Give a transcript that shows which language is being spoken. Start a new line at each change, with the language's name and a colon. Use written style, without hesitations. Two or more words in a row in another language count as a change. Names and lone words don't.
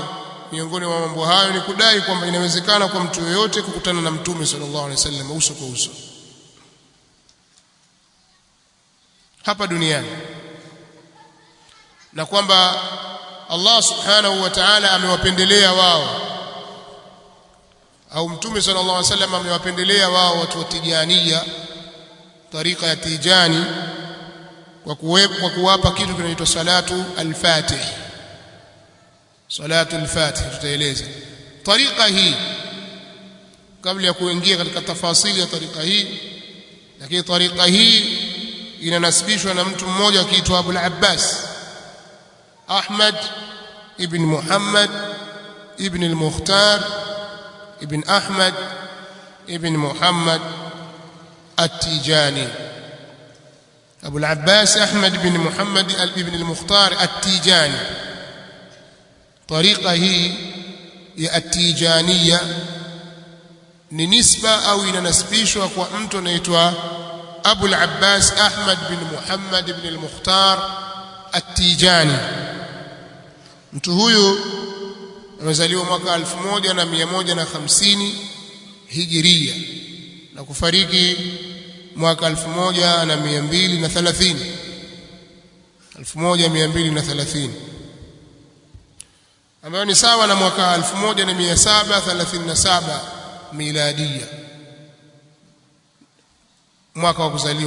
Swahili: Miongoni mwa mambo hayo ni kudai kwamba inawezekana kwa mtu yeyote kukutana na Mtume
Arabic: صلى الله عليه وسلم
Swahili: uso kwa uso hapa duniani, na kwamba Allah
Arabic: سبحانه وتعالى
Swahili: amewapendelea wao, au Mtume
Arabic: صلى الله عليه وسلم
Swahili: amewapendelea wao watu wa Tijaniya, tariqa ya Tijani, kwa kuwapa kitu kinaitwa salatu al-Fatih. salatu al-Fatih tutaeleza tariqa hii kabla ya kuingia katika tafasili ya tariqa hii. Lakini tariqa hii inanasibishwa na mtu mmoja akiitwa Abu al-Abbas Ahmad ibn Muhammad ibn al-Mukhtar ibn Ahmad ibn Muhammad at-Tijani. Abu al-Abbas Ahmad ibn Muhammad ibn al-Mukhtar at-Tijani.
Arabic: طريقة هي
Swahili: ya at-Tijaniyya ni nisba au inanasibishwa kwa mtu anaitwa Abu al-Abbas Ahmad bin Muhammad ibn al-Mukhtar at-Tijani. Mtu huyu amezaliwa mwaka 1150 Hijria na kufariki mwaka 1230 ambayo ni sawa na mwaka 1737 miladia, mwaka wa kuzaliwa.